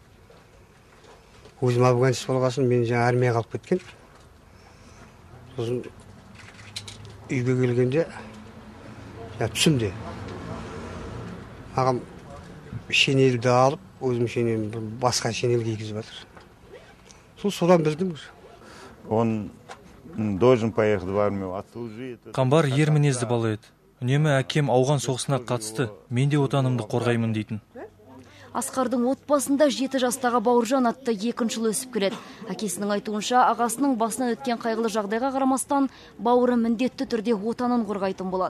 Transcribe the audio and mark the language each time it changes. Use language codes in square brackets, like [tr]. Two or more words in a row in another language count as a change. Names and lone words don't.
[kk] Өзім Афганец болғасын, мен жаңа армияға қалып кеткен. Сосын үйге келгенде түсімде ағам шинелді алып, өзім шинелін басқа шинел кигізіп жатыр. Содан білдім. [ru] Он должен поехать в армию отслужить. [kk] Қамбар ер мінезді бала еді. Үнемі әкем ауған соғысына қатысты, мен де отанымды қорғаймын дейтін. Асқардың отбасында 7 жастағы Бауыржан атты екінші ұл өсіп келеді. Әкесінің айтуынша, ағасының басынан өткен қайғылы жағдайға қарамастан, бауыры міндетті түрде отанын қорғайтын болады.